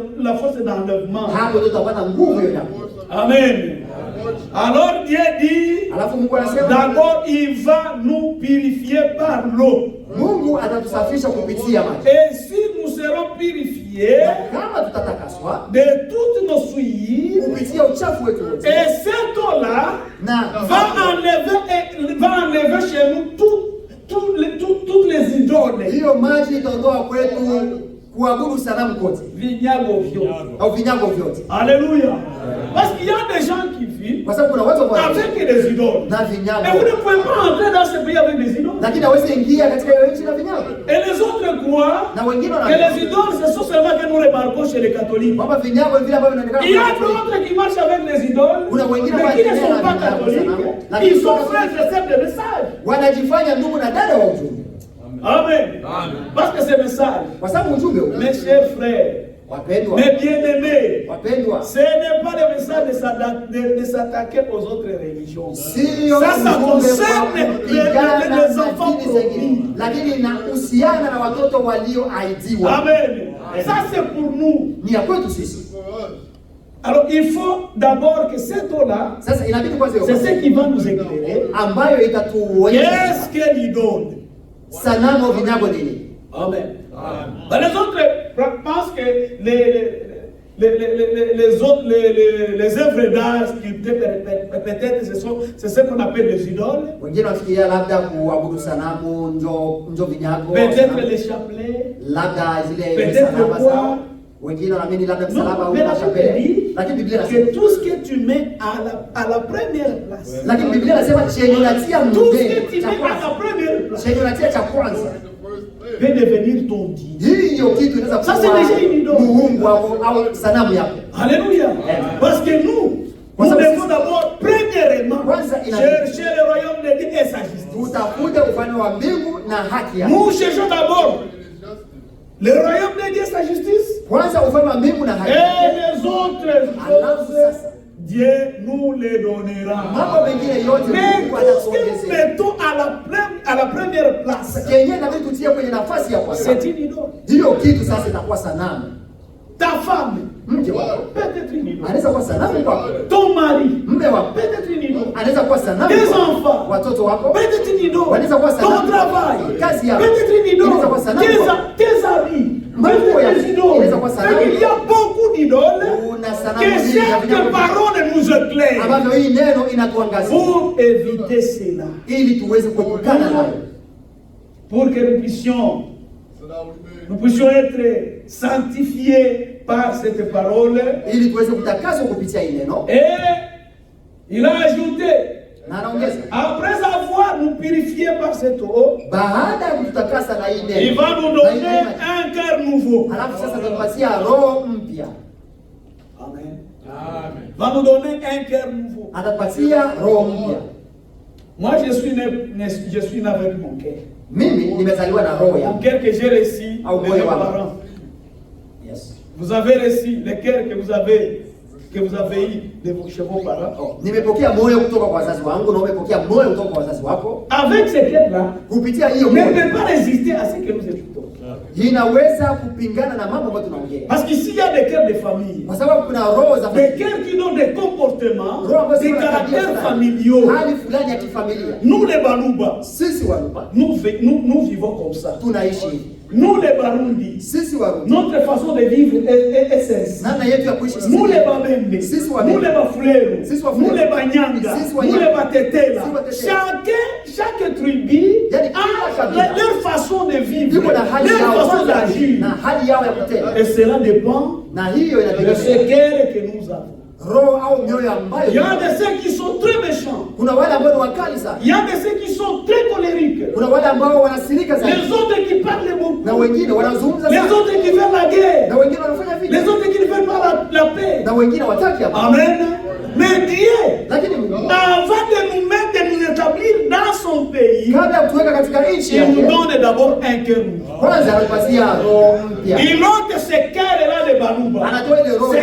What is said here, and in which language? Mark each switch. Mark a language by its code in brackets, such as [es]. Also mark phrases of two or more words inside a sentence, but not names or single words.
[fr] la force d'enlèvement. [sw] Hapo ndio tutapata nguvu hiyo nyakuo. [fr] Amen. Alors Dieu dit, [sw] Alafu Mungu anasema [fr] d'abord il va nous purifier par l'eau. [sw] Mungu atatusafisha kupitia maji. [fr] Et si nous serons purifiés [sw] Na kama tutatakaswa [fr] de toutes nos souillures, [sw] kupitia uchafu wetu wote, [fr] et cette eau-là [sw] na [fr] va enlever chez nous toutes les idoles, [sw] hiyo maji itaondoa kwetu kuabudu sanamu kote vinyago vyote. au vinyago vyote, [fr] Alléluia. Parce qu'il y a des gens qui vivent [sw] kwa sababu kuna watu ambao [fr] avec des idoles. [sw] na [fr] Et vous [sw] vinyago, [fr] ne pouvez pas entrer dans ce pays avec des idoles. [sw] lakini hawezi ingia katika hiyo nchi na vinyago. [fr] Et les autres croient [sw] Na wengine [fr] que [sw] wana [fr] les idoles, ce sont seulement que nous remarquons chez les catholiques. [sw] kwamba vinyago vile ambavyo vinaonekana [fr] Il y a [sw] kwa Wakristo. [fr] d'autres qui marchent avec les idoles, [sw] Kuna wengine [fr] mais qui ne [sw] wanatembea [fr] sont [sw] na [fr] pas [sw] vinyago [fr] catholiques. [sw] sana. [fr] Ils sont frères et sœurs de message. [sw] wanajifanya ndugu na dada wa ujumbe, [fr] Amen. Parce que ce message, [sw] kwa sababu ujumbe huu, [fr] mes chers frères, [sw] Wapendwa, [fr] Mais bien-aimés, [sw] wapendwa, [fr] ce n'est pas le message de s'attaquer aux autres religions. [sw] sio [fr] Ça [sw] ujumbe [fr] concerne [sw] wa kupigana [fr] les [sw] na [fr] enfants [sw] dini zingine, [fr] promis. [sw] lakini inahusiana na watoto walioahidiwa. [fr] Amen. Ça c'est pour nous. [sw] Ni ya kwetu sisi. [en] For us. [fr] Alors il faut d'abord que cette eau-là, [sw] Sasa inabidi kwanza [fr] c'est ce qui va nous éclairer. [sw] ambayo itatuonyesha [fr] Qu'est-ce qu'elle y donne? [sw] sanamu vinavyo nini. [fr] Amen. Ben, les autres pensent que les œuvres d'art, peut-être c'est ce qu'on appelle les idoles. [sw] Wengine wafikiria labda kuabudu sanamu njo vinyago, [fr] Peut-être les chapelets. [sw] labda zile [fr] Peut-être [sw] msalaba [fr] quoi? [sw] zao. Wengine wanaamini labda msalaba [fr] Non, [sw] au [fr] mais la Bible [sw] mashapele. [fr] dit [sw] Lakini Biblia inasema, [fr] que tout ce que tu mets à la première place, [sw] lakini Biblia inasema chenye unatia [fr] tout ce que [sw] mbele [fr] tu [sw] cha [fr] mets à la [sw] kwanza, [fr] première place [sw] chenye unatia cha kwanza, [en] The first [fr] peut [en] place. [fr] devenir ton Dieu. [sw] hiyo kitu inaweza Sasa ni [fr] déjà une idole. [sw] kuwa Mungu au sanamu yako. [fr] Alléluia. Parce que nous devons d'abord, premièrement, chercher le royaume de Dieu et sa justice. [sw] Utakuja ufalme wa mbingu na haki yako. [fr] Nous cherchons d'abord [en] It is justice. [fr] le royaume de Dieu et sa justice. [sw] Kwanza ufalme wa mbingu na haki [fr] Et [sw] yako. [fr] les autres [sw] Alafu [fr] choses, [sw] sasa [fr] Dieu nous les donnera. [sw] mambo mengine yote [fr] Mais [sw] Mungu [fr] tout ce que nous [sw] atakuongezea. [fr] mettons à la première place, [sw] Kenye inabidi tutie kwenye nafasi ya kwanza. [fr] c'est une idole. [sw] Hiyo kitu sasa itakuwa sanamu. [fr] Ta femme, [sw] Mke wako [fr] peut-être une idole. [sw] anaweza kuwa sanamu kwako. [fr] Ton mari, [sw] Mme wako [fr] peut-être une idole. [sw] anaweza kuwa sanamu [fr] Tes [sw] kwako. [fr] enfants, [sw] Watoto wako [fr] peut-être une idole. [sw] wanaweza kuwa [fr] Ton [sw] sanamu. [fr] travail, [sw] Kazi yako [fr] peut-être une idole. [sw] inaweza kuwa sanamu. [fr] Tes amis, [sw] Mambo [fr] peut-être [sw] ya- [fr] des idoles. [sw] inaweza kuwa sanamu. [fr] Il y a beaucoup d'idoles [sw] Kuna sanamu [fr] que [sw] nyingi ya [fr] cette [sw] vinyago [fr] parole nous éclaire [sw] ambavyo hii neno inatuangazia [fr] pour éviter cela. [sw] ili tuweze kuepukana nayo, [fr] Pour que nous puissions [en] So that we may [fr] nous puissions être sanctifiés par cette parole. [sw] ili tuweze kutakaswa kupitia hii neno. [fr] Et il a ajouté, [sw] Na anaongeza, [fr] après avoir nous purifié par cette eau, [sw] baada ya kututakasa na hii [fr] il [sw] neno, [fr] va nous [sw] na hii [fr] donner [sw] neema, [fr] un cœur nouveau. [sw] alafu sasa tunapatia roho mpya, [fr] Amen. Amen. Va nous donner un cœur nouveau. [sw] atapatia roho mpya. [fr] Moi, je suis né avec mon cœur. [sw] Mimi nimezaliwa na roho [fr] Mon [sw] yangu. [fr] cœur que j'ai reçu [sw] Au [fr] de mes [sw] moyo wangu. [fr] parents. [en] Yes. [fr] Vous avez reçu le cœur que vous avez eu chez vos parents. [sw] Oh, nimepokea moyo kutoka kwa wazazi wangu na umepokea moyo kutoka kwa wazazi wako. [fr] Avec ce cœur-là, [sw] Kupitia hiyo [fr] ne [sw] moyo [fr] peut pas résister à ce que nous écoutons. [sw] inaweza kupingana na mambo ambayo tunaongea, [fr] Parce qu'ici, il y a des cœurs de famille. [sw] kwa sababu kuna roho za [fr] Des cœurs qui ont des comportements, [sw] roho ambazo [fr] des [sw] zina tabia [fr] caractères [sw] fulani, [fr] familiaux. [sw] hali fulani ya kifamilia. [fr] Nous, les Baluba, [sw] Sisi Waluba [fr] nous vivons comme ça. [sw] tunaishi hivi. [fr] Nous, les Barundi, [sw] Sisi Warundi [fr] notre façon de vivre est celle-ci. [sw] namna yetu ya kuishi sisi [fr] Nous, les [sw] wenyewe. [fr] Babembe, [sw] Sisi [fr] nous, [sw] Wabembe. [fr] les Bafulero, [sw] Sisi Wafulero. [fr] nous, les Banyanga, [sw] Sisi [fr] nous, [sw] Wanyanga. [fr] les Batetela. [sw] Sisi Watetela. [fr] Chaque tribu [sw] Yani [fr] a [sw] kila kabila [fr] leur façon de vivre, [sw] iko na hali [fr] leur [sw] yao [fr] façon [sw] kwanza [fr] d'agir. [sw] na hali yao ya kutenda, [fr] Et cela dépend [sw] na hiyo [fr] de [sw] inategemea [fr] ce cœur que nous avons. [sw] roho au mioyo [fr] Il y [sw] ambayo. [fr] a de ceux qui sont très méchants. [sw] Kuna wale ambao ni wakali sana, [fr] Il y a de ceux qui sont très colériques. [sw] kuna wale ambao wanasirika [fr] Les [sw] zaidi, [fr] autres qui parlent beaucoup. [sw] na wengine wanazungumza [fr] Les [sw] sana, [fr] autres qui veulent la guerre. [sw] na wengine wanafanya [fr] Les [sw] vita, [fr] autres qui ne veulent pas la paix. [sw] na wengine wataki hapa. [fr] Amen. Mais Dieu, [sw] Lakini Mungu [fr] avant de nous mettre, de nous établir dans son pays, [sw] kabla ya kutuweka katika nchi [fr] il nous [sw] yake, [fr] donne d'abord un cœur nouveau. [sw] kwanza anapatia roho mpya, [fr] Il ôte ce cœur-là de Balouba. [sw] anatoa ile